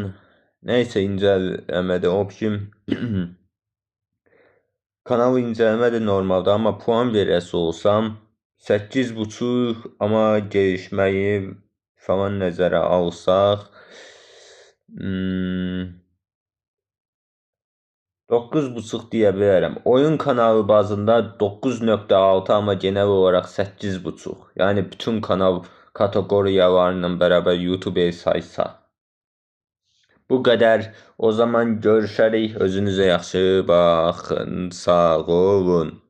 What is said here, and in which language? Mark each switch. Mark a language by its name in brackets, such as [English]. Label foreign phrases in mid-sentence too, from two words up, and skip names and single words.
[Azerbaijani] Neyse, incələmədə option kanal incələmədə normalda, amma puan verəsi olsam 8,5, amma gelişməyi falan nəzərə alsaq 9,5 deyə bilərəm. [Turkish] Oyun kanalı bazında 9,6, amma genel olarak 8,5. Yani bütün kanal kategoriyalarla beraber YouTube'ya saysa. Bu kadar. [Azerbaijani] O zaman görüşərik. Özünüzə yaxşı baxın. Sağ olun.